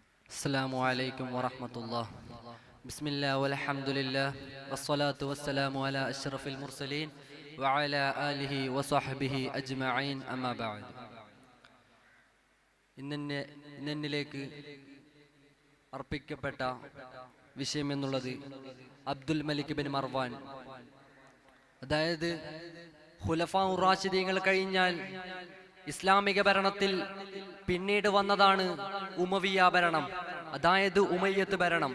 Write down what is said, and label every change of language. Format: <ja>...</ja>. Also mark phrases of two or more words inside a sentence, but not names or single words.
<ar>السلام عليكم ورحمة الله. بسم الله والحمد لله والصلاة والسلام على أشرف المرسلين وعلى آله وصحبه أجمعين أما بعد.</ar> <ml>ഇന്നിലേക്ക് അർപ്പിക്കപ്പെട്ട വിഷയം എന്നുള്ളത് അബ്ദുൽ മലിക് ബിൻ മർവാൻ, അതായത് ഖുലഫാ റാഷിദീങ്ങൾ കഴിഞ്ഞാൽ ഇസ്ലാമിക ഭരണത്തിൽ പിന്നീട് വന്നതാണ് ഉമവിയ ഭരണം, അതായത് ഉമയ്യത്ത് ഭരണം.</ml>